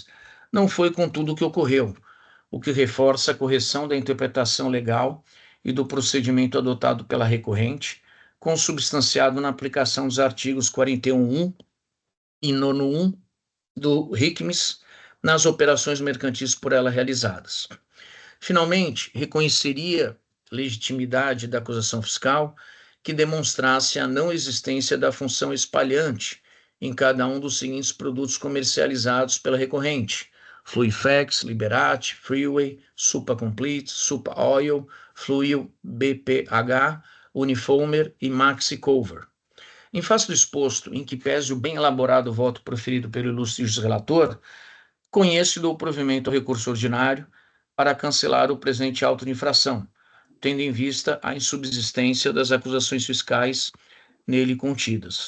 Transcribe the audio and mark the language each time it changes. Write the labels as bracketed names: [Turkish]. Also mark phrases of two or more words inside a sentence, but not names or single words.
[Portuguese] Não foi, contudo, o que ocorreu, o que reforça a correção da interpretação legal e do procedimento adotado pela recorrente, consubstanciado na aplicação dos artigos 41.1 e 9.1 do RICMES nas operações mercantis por ela realizadas. Finalmente, reconheceria legitimidade da acusação fiscal que demonstrasse a não existência da função espalhante em cada um dos seguintes produtos comercializados pela recorrente: Fluifex, Liberate, Freeway, Supa Complete, Supa Oil, Fluil, BPH, Unifomer e Maxi Cover. Em face do exposto, em que pese o bem elaborado voto proferido pelo ilustre relator, conheço do provimento ao recurso ordinário para cancelar o presente auto de infração, tendo em vista a insubsistência das acusações fiscais nele contidas.